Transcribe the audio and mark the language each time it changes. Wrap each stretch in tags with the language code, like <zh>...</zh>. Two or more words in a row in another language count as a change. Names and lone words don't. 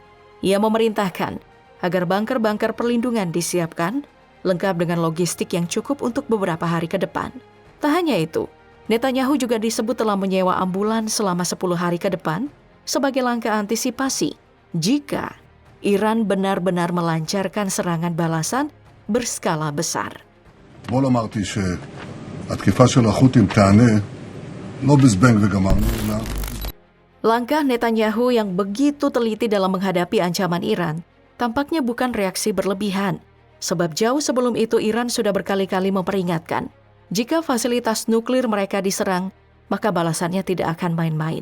<id>Ia memerintahkan agar bunker-bunker perlindungan disiapkan, lengkap dengan logistik yang cukup untuk beberapa hari ke depan. Tak hanya itu, Netanyahu juga disebut telah menyewa ambulans selama 10 hari ke depan sebagai langkah antisipasi jika Iran benar-benar melancarkan serangan balasan berskala besar.</id> <he>אתמול אמרתי שהתקיפה של החות'ים תענה לא בזבנג וגמרנו, אלא</he> <id>Langkah Netanyahu yang begitu teliti dalam menghadapi ancaman Iran tampaknya bukan reaksi berlebihan, sebab jauh sebelum itu Iran sudah berkali-kali memperingatkan, jika fasilitas nuklir mereka diserang, maka balasannya tidak akan main-main.</id>